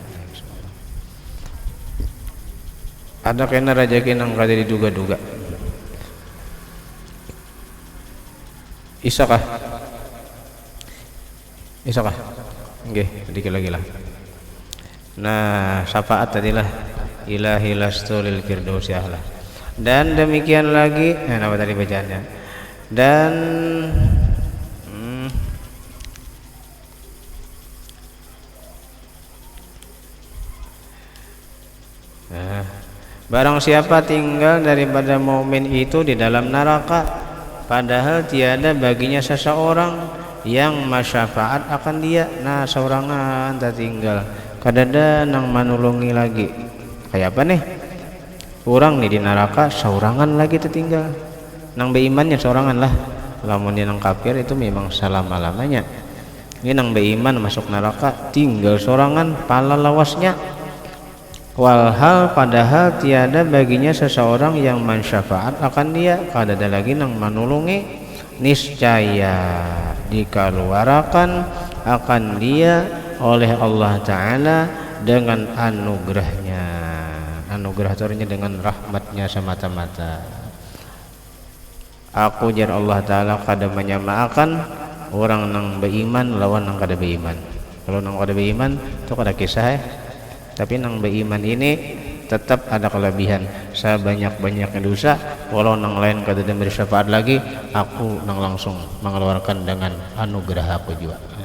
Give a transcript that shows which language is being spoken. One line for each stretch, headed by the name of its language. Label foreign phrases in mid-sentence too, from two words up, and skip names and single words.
Banjar: Ada kena rezeki nang kada diduga-duga. Isakah? Nggih, sedikit lagi lah. Nah, syafaat tadilah
Arabic: ilahi lastu lil firdausi ahla.
Indonesian: Dan demikian lagi, apa tadi bacaannya? Dan barang siapa tinggal daripada mukmin itu di dalam neraka, padahal tiada baginya seseorang yang masyafaat akan dia.
Banjar: Nah saurangan tak tinggal, kadada nang manulungi lagi. Kayak apa nih? Orang nih di neraka saurangan lagi tertinggal. Nang beimannya saurangan lah. Lamun dia nang kafir itu memang selama-lamanya. Ini nang beiman masuk neraka tinggal saurangan pala lawasnya. Walhal padahal tiada baginya seseorang yang mensyafaat akan dia, kadada lagi nang manulungi.
Indonesian: Niscaya dikeluarkan akan dia oleh Allah Ta'ala dengan anugerahnya. Anugerah itu artinya dengan rahmatnya semata-mata.
Banjar: Aku jar Allah Ta'ala kada menyamakan orang nang beriman lawan nang kada beriman. Kalau nang kada beriman itu kada kisah tapi nang beriman ini tetap ada kelebihan. Saya banyak-banyaknya dosa, walau nang lain kada memberi syafaat lagi, aku nang langsung mengeluarkan dengan anugerah aku juga.